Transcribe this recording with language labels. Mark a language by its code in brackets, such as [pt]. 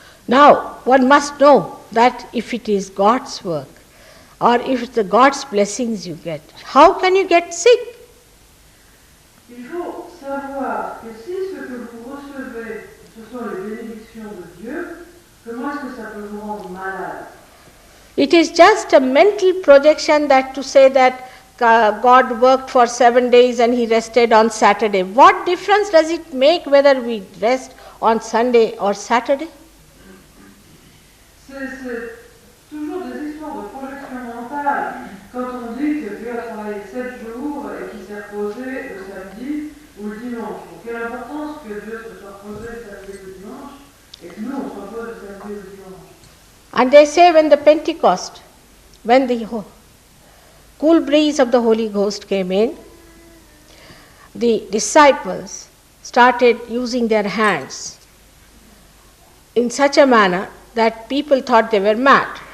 [en] Now, one must know that if it is God's work or if it's the God's blessings you get, how can you get sick? [fr] Il faut savoir que si ce que vous recevez, ce sont les bénédictions de Dieu, comment est-ce que ça peut vous rendre malade? [en] It is just a mental projection that to say that God worked for 7 days and he rested on Saturday. What difference does it make whether we rest on Sunday or Saturday? [fr] C'est toujours des histoires de projection mentale. Quand on dit que Dieu a travaillé 7 jours et qu'il s'est reposé le samedi ou le dimanche. Donc, quelle importance que Dieu se soit reposé le samedi ou le dimanche et que nous on se repose le samedi ou le dimanche. [en] And they say when the Pentecost, when the cool breeze of the Holy Ghost came in, the disciples started using their hands in such a manner that people thought they were mad.